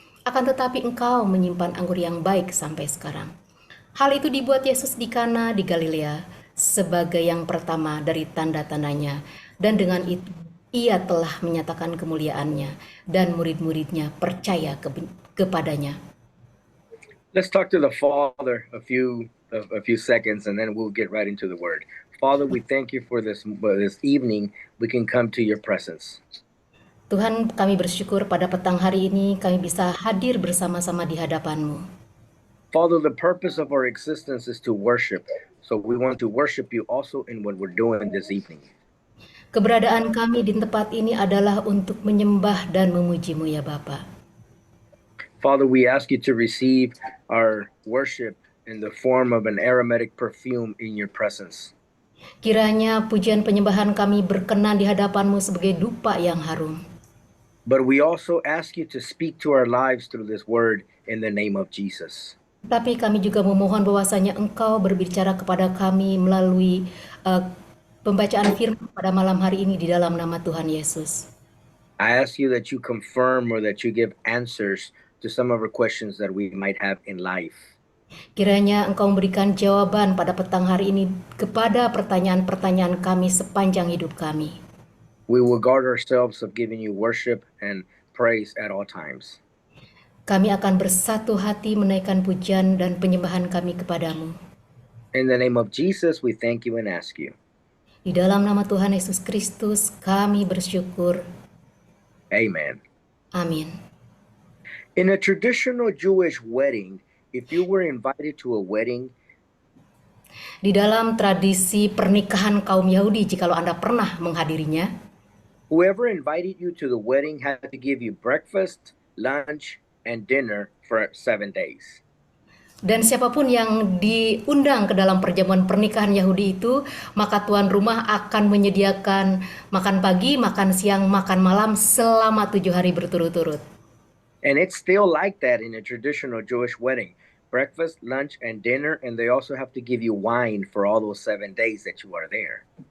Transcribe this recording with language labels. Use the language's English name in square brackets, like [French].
[Indonesian] Akan tetapi engkau menyimpan anggur yang baik sampai sekarang." Hal itu dibuat Yesus di Kana di Galilea sebagai yang pertama dari tanda-tandanya, dan dengan itu ia telah menyatakan kemuliaannya, dan murid-muridnya percaya kepadanya. [English] Let's talk to the Father a few seconds, and then we'll get right into the Word. Father, we thank you for this evening. We can come to your presence. [Indonesian] Tuhan, kami bersyukur pada petang hari ini kami bisa hadir bersama-sama di hadapan-Mu. [English] Father, the purpose of our existence is to worship. So we want to worship you also in what we're doing this evening. [Indonesian] Keberadaan kami di tempat ini adalah untuk menyembah dan memuji-Mu ya Bapa. [English] Father, we ask you to receive our worship in the form of an aromatic perfume in your presence. [Indonesian] Kiranya pujian penyembahan kami berkenan di hadapan-Mu sebagai dupa yang harum. [English] But we also ask you to speak to our lives through this word in the name of Jesus. [Indonesian] Tapi kami juga memohon bahwasanya Engkau berbicara kepada kami melalui pembacaan firman pada malam hari ini di dalam nama Tuhan Yesus. [English] I ask you that you confirm or that you give answers to some of our questions that we might have in life. [Indonesian] Kiranya Engkau memberikan jawaban pada petang hari ini kepada pertanyaan-pertanyaan kami sepanjang hidup kami. [English] We will guard ourselves of giving you worship and praise at all times. [Indonesian] Kami akan bersatu hati menaikkan pujian dan penyembahan kami kepadamu. [English] In the name of Jesus, we thank you and ask you. [Indonesian] Di dalam nama Tuhan Yesus Kristus, kami bersyukur. [English] Amen. [Indonesian] Amin. [English] In a traditional Jewish wedding, if you were invited to a wedding, [Indonesian] di dalam tradisi pernikahan kaum Yahudi, jikalau Anda pernah menghadirinya, [English] whoever invited you to the wedding had to give you breakfast, lunch, and dinner for 7 days. [Indonesian] Dan siapapun yang diundang ke dalam perjamuan pernikahan Yahudi itu, maka tuan rumah akan menyediakan makan pagi, makan siang, makan malam selama 7 hari berturut-turut. [English] And it's still like that in a traditional Jewish wedding. Breakfast, lunch, and dinner, and they also have to give you wine for all those 7 days that you are there.